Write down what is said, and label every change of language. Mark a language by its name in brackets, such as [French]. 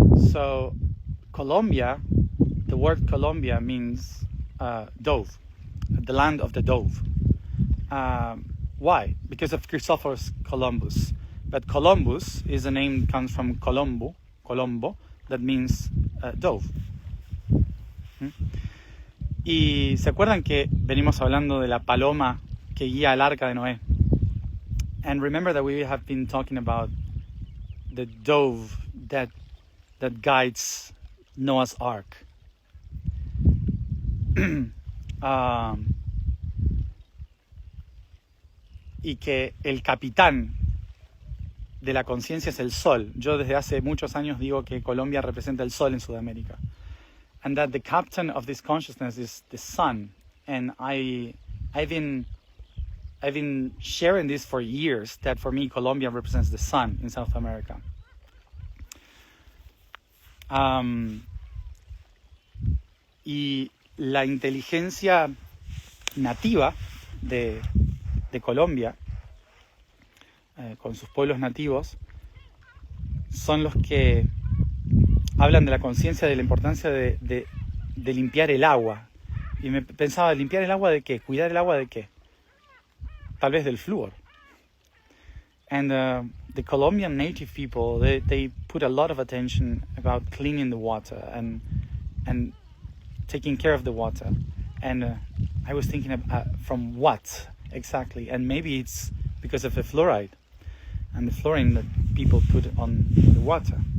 [English] So Colombia, the word Colombia means dove, the land of the dove. Why? Because of Christophorus Columbus. But Columbus is a name that comes from Colombo, that means dove. [Spanish] Y se acuerdan que venimos hablando de la paloma que guía el arca de Noé. [English] And remember that we have been talking about the dove that guides Noah's Ark. [Spanish] Y que el capitán de la conciencia es el sol. Yo desde hace muchos años digo que Colombia representa el sol en Sudamérica. [English] And that the captain of this consciousness is the sun. And I've been sharing this for years, that for me Colombia represents the sun in South America. [Spanish] Y la inteligencia nativa de Colombia, con sus pueblos nativos, son los que hablan de la conciencia de la importancia de limpiar el agua. Y me pensaba, ¿limpiar el agua de qué? ¿Cuidar el agua de qué? Tal vez del flúor. [English] And the Colombian native people, they put a lot of attention about cleaning the water and taking care of the water. And I was thinking from what exactly? And maybe it's because of the fluoride and the fluorine that people put on the water.